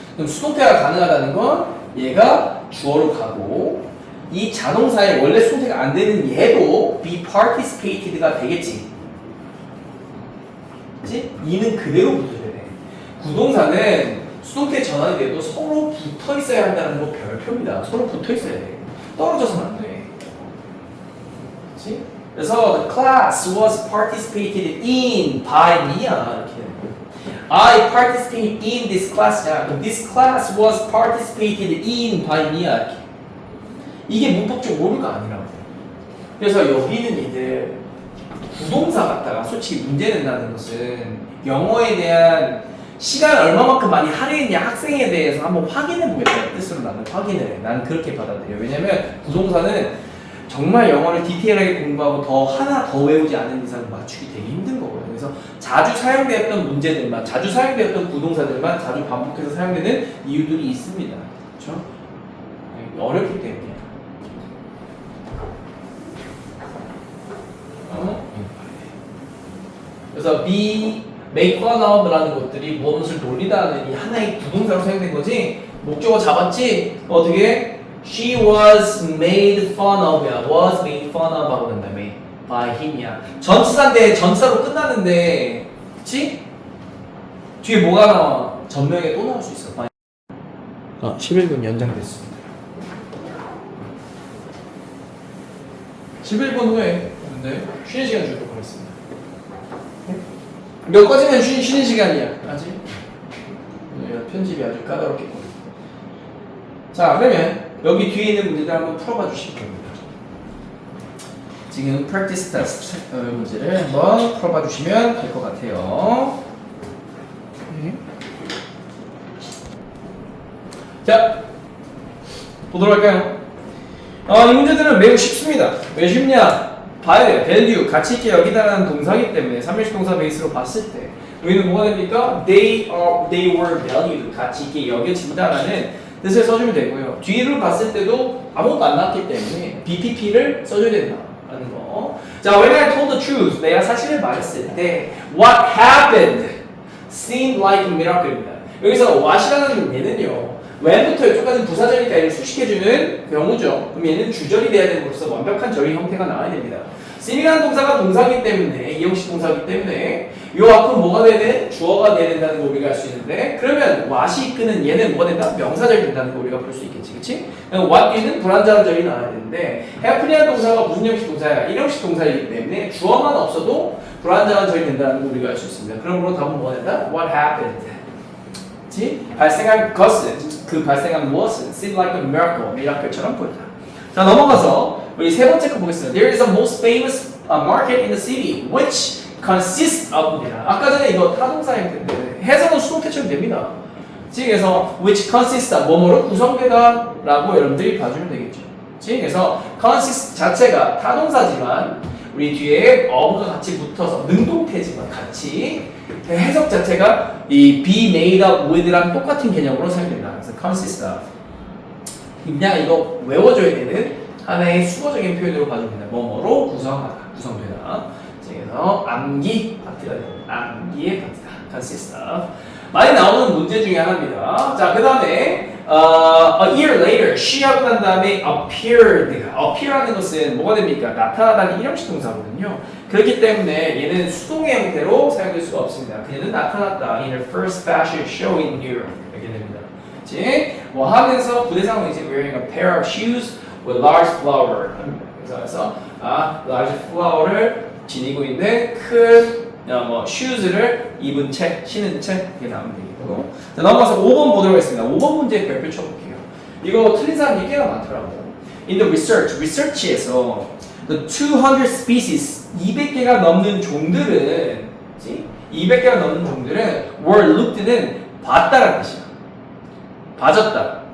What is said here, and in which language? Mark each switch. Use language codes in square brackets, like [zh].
[ko] 그럼 수동태가 가능하다는 건 얘가 주어로 가고 이 자동사에 원래 수동태가 안 되는 얘도 [en] be participated [ko] 가 되겠지. 그치? 이는 그대로 붙어야 돼. 부동사는 수동태 전환이 돼도 서로 붙어 있어야 한다는 거 별표입니다. 서로 붙어 있어야 돼. 떨어져서는 안 돼. 그치? [en] 그래서 the class was participated in by Mia. [ko] 이렇게 되는 거예요. [en] I participated in this class. This class was participated in by Mia. [ko] 이렇게. 이게 문법적 오류가 아니라고. 그래서 여기는 이제 부동사 같다가 솔직히 문제 낸다는 것은 영어에 대한 시간 얼마만큼 많이 할애했냐 학생에 대해서 한번 확인해 보겠다는 뜻으로 나는 확인을 해. 나는 그렇게 받아들여. 왜냐면 부동사는 정말 영어를 디테일하게 공부하고 하나 더 외우지 않은 이상 맞추기 되게 힘든 거거든요. 그래서 자주 사용되었던 문제들만, 자주 사용되었던 부동사들만 자주 반복해서 사용되는 이유들이 있습니다. 그렇죠? 어렵기 때문에. 그래서 be, make fun of라는 것들이 무엇을 놀리다는 이 하나의 부동사로 사용된 거지. 목적어 잡았지? 어떻게? [en] She was made fun of야. was made fun of [ko] 하고 난 다음에 [en] by him이야. [ko] 전치사인데 전치사로 끝나는데 그치? 뒤에 뭐가 나와? 전명에 또 나올 수 있어. 11분 연장됐습니다. 11분 후에 쉬는 시간 주도록 하겠습니다. 여기까지는 쉬는 시간이야. 아직? 편집이 아주 까다롭겠군. 자, 그러면 여기 뒤에 있는 문제들 한번 풀어봐 주실 겁니다. 지금 [en] practice test [ko] 문제를 한번 풀어봐 주시면 될 것 같아요. 자, 보도록 할까요? 이 문제들은 매우 쉽습니다. 왜 쉽냐? 봐야 돼요. value, 가치 있게 여기다라는 동사이기 때문에 3일식 동사 베이스로 봤을 때 여기는 뭐가 됩니까? [en] They were valued, [ko] 가치 있게 여겨진다라는 뜻을 써주면 되고요. 뒤를 봤을 때도 아무것도 안 나왔기 때문에 BPP를 써줘야 된다라는 거. [en] 자, when I told the truth, [ko] 내가 사실을 말했을 때 [en] what happened seemed like a miracle입니다. [ko] 여기서 [en] what [ko] 이라는 얘는요. when부터 이쪽까지 부사절이니까 얘를 수식해주는 경우죠. 그럼 얘는 주절이 돼야 됨으로써 완벽한 절의 형태가 나와야 됩니다. sim이라는 동사가 동사이기 때문에 이형식 동사이기 때문에 요 앞은 뭐가 돼야 돼? 주어가 돼야 된다는 거 우리가 알 수 있는데 그러면 what이 이끄는 얘는 뭐가 된다? 명사절이 된다는 거 우리가 볼 수 있겠지, 그치? what 뒤는 불완전한 절이 나와야 되는데 happy라는 동사가 무슨 형식 동사야? 일형식 동사이기 때문에 주어만 없어도 불완전한 절이 된다는 거 우리가 알 수 있습니다. 그러므로 답은 뭐가 된다? [en] What happened? 그치? [ko] 발생한 것은, 그 발생한 무엇은 [en] seemed like a miracle, [ko] 미라클처럼 보인다. 자, 넘어가서 우리 세 번째 거 보겠습니다. [en] There is a most famous market in the city which consists of [ko] 입니다. 아까 전에 이거 타동사 형태인데 해석은 수동태처럼 됩니다. 그래서 [en] which consists of [ko] 뭐뭐로 구성되다 라고 여러분들이 봐주면 되겠죠. 그래서 consist 자체가 타동사지만 우리 뒤에 of가 같이 붙어서 능동태지만 같이 해석 자체가 이 [en] be made up with [ko] 랑 똑같은 개념으로 사용된다. 그래서 consist of 그냥 이거 외워줘야 되는 하나의 수거적인 표현으로 봐줍니다. 뭐뭐로 구성하다, 구성되다. 그래서 암기 파트가 됩니다. 암기의 파트다. consist of 많이 나오는 문제 중에 하나입니다. 자, 그 다음에 [en] a year later, [ko] she하고 난 다음에 appear하는 것은 뭐가 됩니까? 나타나다는 일형식 동사거든요. 그렇기 때문에 얘는 수동의 형태로 사용될 수가 없습니다. 그녀는 나타났다. [en] In her first fashion show in Europe. [ko] 이렇게 됩니다. 그치? 뭐 하면서 부대 상황이지. [en] Wearing a pair of shoes with large flower. [ko] 그래서 large flower를 지니고 있는 큰 shoes를 입은 채, 신은 채 이게 나오면 되겠고. 자, 넘어가서 5번 보도록 하겠습니다. 5번 문제 별표 쳐볼게요. 이거 틀린 사람이 꽤나 많더라고요. [en] In the research [ko] 에서 the 200 species, 200개가 넘는 종들은, 200개가 넘는 종들은 [en] were looked [ko] 는 봤다라는 뜻이야. 봐줬다.